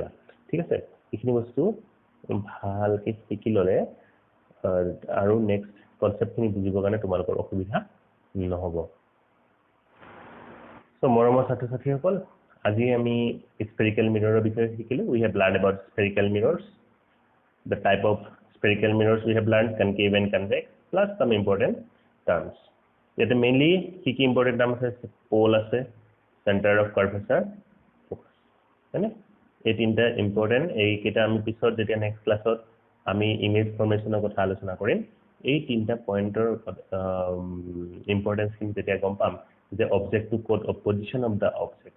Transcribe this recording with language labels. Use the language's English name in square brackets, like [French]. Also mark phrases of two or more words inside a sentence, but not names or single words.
[Assamese] ঠিক আছে, এইখিনি বস্তু ভালকৈ শিকি ল'লে আৰু [English] next concept [Assamese] বুজিবৰ কাৰণে তোমালোকৰ অসুবিধা নহ'ব। So মৰমৰ ছাত্ৰ ছাত্ৰীসকল, আজি আমি [English] spherical mirror [Assamese] বিষয়ে শিকিলো। [English] We have learned about spherical mirrors, the type of spherical mirrors we have learned, concave and convex, plus some important terms. [Assamese] ইয়াতে মেইনলি কি কি [English] important term [Assamese] আছে? পোল আছে, [English] center of curvature, [Assamese] ফোকাছ, হয়নে? এই তিনিটা ইম্পৰ্টেণ্ট। এইকেইটা আমি পিছত যেতিয়া [English] next class [Assamese] আমি [English] image formation [Assamese] কথা আলোচনা কৰিম, এই তিনিটা পইণ্টৰ ইম্পৰ্টেঞ্চখিনি যেতিয়া গম পাম যে অবজেক্টটো ক'ত, [English] position of the object.